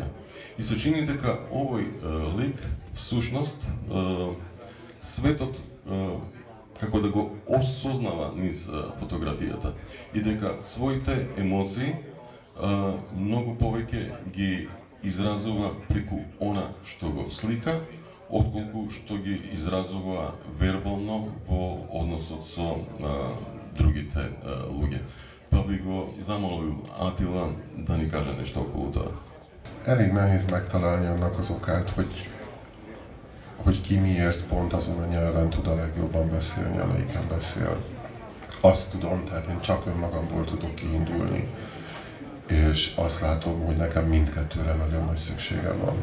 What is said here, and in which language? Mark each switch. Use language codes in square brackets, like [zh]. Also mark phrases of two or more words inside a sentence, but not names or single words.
[mk] И се чини дека овој лик, всушност, светот како да го осознава низ фотографијата и дека своите емоции многу повеќе ги изразува преку она што го слика, отколку што ги изразува вербално во односот со другите луѓе. Па би го замолил Атила да ни каже нешто околу тоа. [hu] Elég nehéz megtalálni annak az okát, hogy hogy ki miért pont azon a nyelven tud a legjobban beszélni, amelyiken beszél. Azt tudom, tehát én csak önmagamból tudok kiindulni, és azt látom, hogy nekem mindkettőre nagyon nagy szükségem van.